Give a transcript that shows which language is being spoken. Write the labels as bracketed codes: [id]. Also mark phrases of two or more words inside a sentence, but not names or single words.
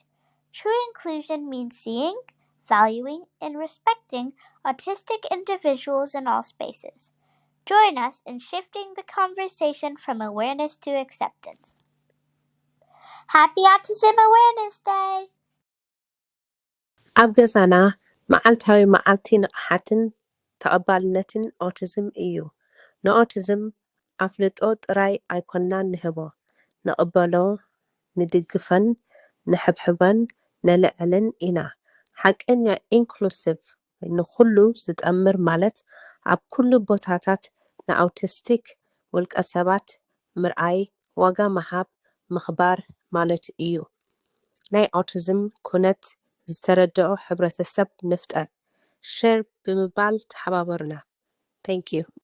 [en] True inclusion means seeing, valuing, and respecting autistic individuals in all spaces. Join us in shifting the conversation from awareness to acceptance. Happy Autism Awareness Day! [ti] ኣብ ገዛና መዓልታዊ መዓልቲ ንቕሓትን ተቐባልነትን ኦቲዝም እዩ። ንኦቲዝም ኣፍልጦ ጥራይ ኣይኮንናን ንህቦ፣ ንቕበሎ፣ ንድግፈን፣ ንሕብሕበን፣ ነልዕልን ኢና። ሓቀኛ ኢንክሉሲቭ ንኹሉ ዝጠምር ማለት ኣብ ኩሉ ቦታታት ንኣውቲስቲክ ውልቀ ሰባት ምርኣይ፣ ዋጋ መሃብ፣ ምኽባር ማለት እዩ። ናይ ኦቲዝም ኩነት ዝተረድኦ ሕብረተሰብ ንፍጠር። ሼር ብምባል ተሓባበሩና። [en] thank you